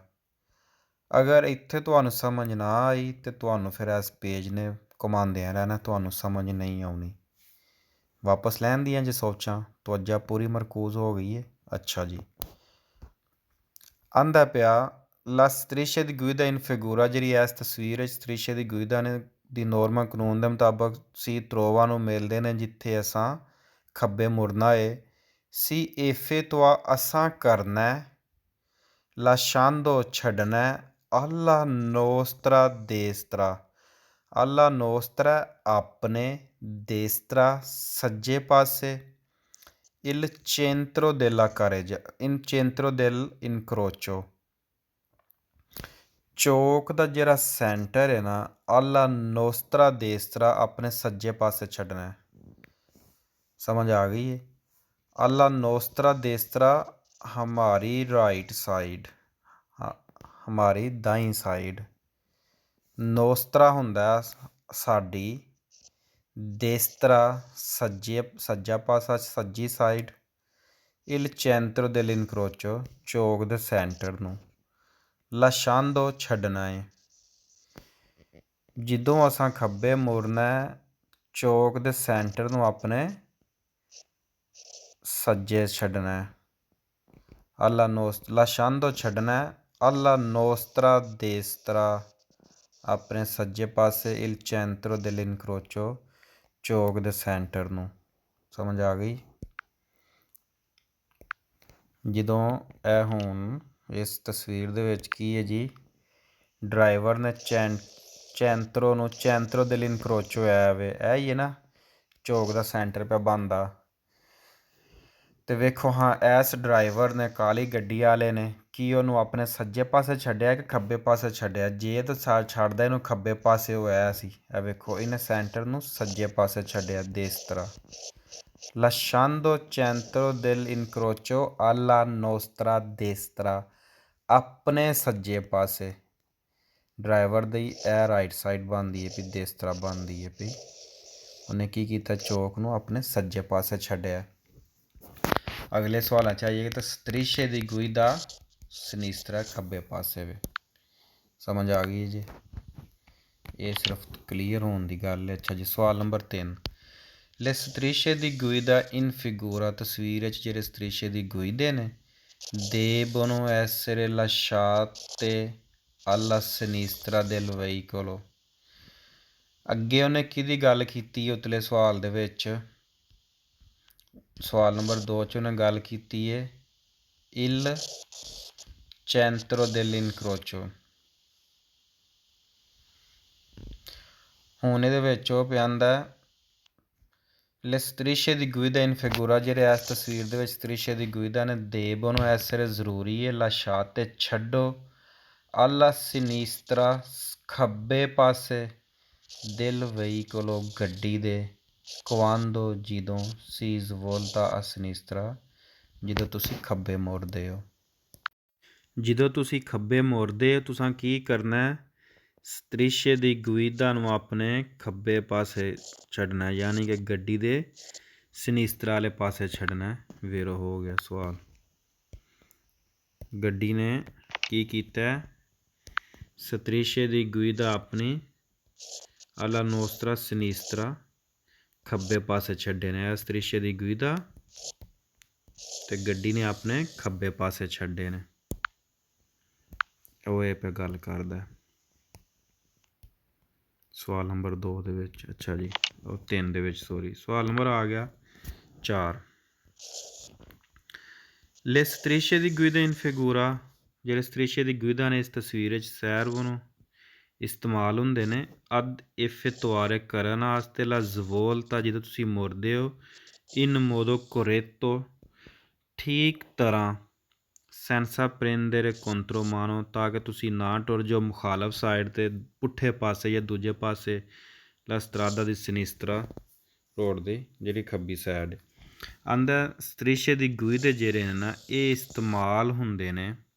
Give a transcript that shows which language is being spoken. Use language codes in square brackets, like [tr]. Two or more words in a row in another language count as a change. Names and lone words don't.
[pa] ਅਗਰ ਇੱਥੇ ਤੁਹਾਨੂੰ ਸਮਝ ਨਾ ਆਈ ਤਾਂ ਤੁਹਾਨੂੰ ਫਿਰ ਇਸ ਪੇਜ ਨੇ ਘੁਮਾਉਂਦਿਆਂ ਰਹਿਣਾ, ਤੁਹਾਨੂੰ ਸਮਝ ਨਹੀਂ ਆਉਣੀ। ਵਾਪਸ ਲੈਣ ਦੀਆਂ ਜੇ ਸੋਚਾਂ, ਤਵੱਜਾ ਪੂਰੀ ਮਰਕੂਜ਼ ਹੋ ਗਈ ਹੈ। ਅੱਛਾ ਜੀ, ਆਂਦਾ ਪਿਆ [it] la strisce di guida in figura, [pa] ਜਿਹੜੀ ਇਸ ਤਸਵੀਰ ਵਿੱਚ [it] strisce di guida [pa] ਨੇ ਦੀ ਨੋਰਮਾ ਕਾਨੂੰਨ ਦੇ ਮੁਤਾਬਕ [it] si trova [pa] ਨੂੰ ਮਿਲਦੇ ਨੇ, ਜਿੱਥੇ ਅਸਾਂ ਖੱਬੇ ਮੁੜਨਾ ਏ। [it] si effettua [pa] ਅਸਾਂ ਕਰਨਾ, [it] lasciando ਛੱਡਣਾ, alla nostra destra, alla nostra ਆਪਣੇ, destra [pa] ਸੱਜੇ ਪਾਸੇ, [it] il centro della carreggia, in centro del incrocio, [pa] ਚੌਕ ਦਾ ਜਿਹੜਾ ਸੈਂਟਰ ਹੈ ਨਾ, [it] alla nostra destra [pa] ਆਪਣੇ ਸੱਜੇ ਪਾਸੇ ਛੱਡਣਾ। ਸਮਝ ਆ ਗਈ ਹੈ? [it] alla nostra destra [hi] हमारी राइट साइड, हमारी दाईं साइड। [pa] ਨੋਸਤਰਾ ਹੁੰਦਾ ਸਾਡੀ, ਦੇਸਤਰਾ ਸੱਜਾ ਪਾਸਾ ਸੱਜੀ ਸਾਈਡ, [it] il centro del incrocio [pa] ਚੌਕ ਦੇ ਸੈਂਟਰ ਨੂੰ, lasciando ਛੱਡਣਾ ਹੈ। ਜਦੋਂ ਅਸਾਂ ਖੱਬੇ ਮੁੜਨਾ ਚੌਕ ਦੇ ਸੈਂਟਰ ਨੂੰ ਆਪਣੇ ਸੱਜੇ ਛੱਡਣਾ, [it] lasciando ਛੱਡਣਾ, alla nostra destra [pa] ਆਪਣੇ ਸੱਜੇ ਪਾਸੇ, [it] il centro dell'incrocio [pa] ਚੌਕ ਦੇ ਸੈਂਟਰ ਨੂੰ। ਸਮਝ ਆ ਗਈ? ਜਦੋਂ ਇਹ ਹੁਣ ਇਸ ਤਸਵੀਰ ਦੇ ਵਿੱਚ ਕੀ ਹੈ ਜੀ, ਡਰਾਈਵਰ ਨੇ ਚੈਂਤਰੋ ਨੂੰ, [it] centro dell'incrocio [pa] ਹੈ ਵੇ, ਇਹ ਹੀ ਹੈ ਨਾ ਚੌਕ ਦਾ ਸੈਂਟਰ ਪਿਆ ਬਣਦਾ। ਤੇ ਵੇਖੋ ਹਾਂ, ਇਸ ਡਰਾਈਵਰ ਨੇ, ਕਾਲੀ ਗੱਡੀ ਵਾਲੇ ਨੇ, ਕੀ ਉਹਨੂੰ ਆਪਣੇ ਸੱਜੇ ਪਾਸੇ ਛੱਡਿਆ ਕਿ ਖੱਬੇ ਪਾਸੇ ਛੱਡਿਆ? ਜੇ ਤਾਂ ਛੱਡਦਾ ਇਹਨੂੰ ਖੱਬੇ ਪਾਸੇ ਹੋਇਆ ਸੀ, ਇਹ ਵੇਖੋ ਇਹਨੇ ਸੈਂਟਰ ਨੂੰ ਸੱਜੇ ਪਾਸੇ ਛੱਡਿਆ, [it] destra, lasciando centro dell'incrocio alla nostra destra [pa] ਆਪਣੇ ਸੱਜੇ ਪਾਸੇ। ਡਰਾਈਵਰ ਦੀ ਇਹ ਰਾਈਟ ਸਾਈਡ ਬਣਦੀ ਹੈ ਵੀ, destra ਬਣਦੀ ਹੈ ਵੀ, ਉਹਨੇ ਕੀ ਕੀਤਾ, ਚੌਕ ਨੂੰ ਆਪਣੇ ਸੱਜੇ ਪਾਸੇ ਛੱਡਿਆ। ਅਗਲੇ ਸਵਾਲਾਂ 'ਚ ਆਈਏ ਤਾਂ [it] strisce di guida sinistra [pa] ਖੱਬੇ ਪਾਸੇ ਵੇ। ਸਮਝ ਆ ਗਈ ਜੀ? ਇਹ ਸਿਰਫ ਕਲੀਅਰ ਹੋਣ ਦੀ ਗੱਲ ਹੈ। ਅੱਛਾ ਜੀ, ਸਵਾਲ ਨੰਬਰ 3, [it] le strisce di guida in figura, [pa] ਤਸਵੀਰ ਵਿੱਚ ਜਿਹੜੇ [it] strisce di guida ਨੇ, devono essere lasciate alla sinistra del veicolo। [pa] ਅੱਗੇ ਉਹਨੇ ਕਿਹਦੀ ਗੱਲ ਕੀਤੀ ਉਤਲੇ ਸਵਾਲ ਦੇ ਵਿੱਚ? ਸਵਾਲ ਨੰਬਰ 2 'ਚ ਉਹਨੇ ਗੱਲ ਕੀਤੀ ਹੈ [it] il centro dell'incrocio। [pa] ਹੁਣ ਇਹਦੇ ਵਿੱਚ ਉਹ ਪਿਆਂਦਾ [it] le strisce di guida in figura, [pa] ਜਿਹੜੇ ਇਸ ਤਸਵੀਰ ਦੇ ਵਿੱਚ [it] strisce di guida [pa] ਨੇ, [it] devono essere [pa] ਜ਼ਰੂਰੀ ਹੈ, [it] lasciate ਛੱਡੋ, alla sinistra [pa] ਖੱਬੇ ਪਾਸੇ, [it] del veicolo [pa] ਗੱਡੀ ਦੇ, [it] quando ਜਦੋਂ, si svolta a sinistra [pa] ਜਦੋਂ ਤੁਸੀਂ ਖੱਬੇ ਮੁੜਦੇ ਹੋ। ਜਦੋਂ ਤੁਸੀਂ ਖੱਬੇ ਮੁੜਦੇ ਹੋ ਤੁਸੀਂ ਕੀ ਕਰਨਾ? [it] strisce di guida [pa] ਨੂੰ ਆਪਣੇ ਖੱਬੇ ਪਾਸੇ ਛੱਡਣਾ, ਯਾਨੀ ਕਿ ਗੱਡੀ ਦੇ sinistra ਵਾਲੇ ਪਾਸੇ ਛੱਡਣਾ। ਵੇਰੋ ਹੋ ਗਿਆ ਸਵਾਲ। ਗੱਡੀ ਨੇ ਕੀ ਕੀਤਾ? [it] strisce di guida ਆਪਣੀ alla nostra sinistra [pa] ਖੱਬੇ ਪਾਸੇ ਛੱਡੇ ਨੇ। [it] strisce di guida [pa] ਤੇ ਗੱਡੀ ਨੇ ਆਪਣੇ ਖੱਬੇ ਪਾਸੇ ਛੱਡੇ ਨੇ। ਉਹ ਇਹ ਪੇ ਗੱਲ ਕਰਦਾ ਸਵਾਲ ਨੰਬਰ 2 ਦੇ ਵਿੱਚ। ਅੱਛਾ ਜੀ, ਉਹ 3 ਦੇ ਵਿੱਚ, ਸੋਰੀ। ਸਵਾਲ ਨੰਬਰ ਆ ਗਿਆ 4, [it] le strisce di guida in figura, ਜਿਹੜੇ strisce di guida [pa] ਨੇ ਇਸ ਤਸਵੀਰ ਵਿੱਚ, servono ਇਸਤੇਮਾਲ ਹੁੰਦੇ ਨੇ [it] ad effettuare [pa] ਕਰਨ ਵਾਸਤੇ [it] la svolta [pa] ਜਦੋਂ ਤੁਸੀਂ ਮੁੜਦੇ ਹੋ [it] in modo corretto [pa] ਠੀਕ ਤਰ੍ਹਾਂ [it] senza prendere contromano [pa] ਤਾਂ ਕਿ ਤੁਸੀਂ ਨਾ ਟੁਰ ਜਾਓ ਮੁਖਾਲਫ ਸਾਈਡ 'ਤੇ ਪੁੱਠੇ ਪਾਸੇ ਜਾਂ ਦੂਜੇ ਪਾਸੇ [it] la strada di sinistra [pa] ਰੋਡ ਦੀ ਜਿਹੜੀ ਖੱਬੀ ਸਾਈਡ ਆਂਦਾ [it] strisce di guida [pa] ਜਿਹੜੇ ਨੇ ਨਾ ਇਹ ਇਸਤੇਮਾਲ ਹੁੰਦੇ ਨੇ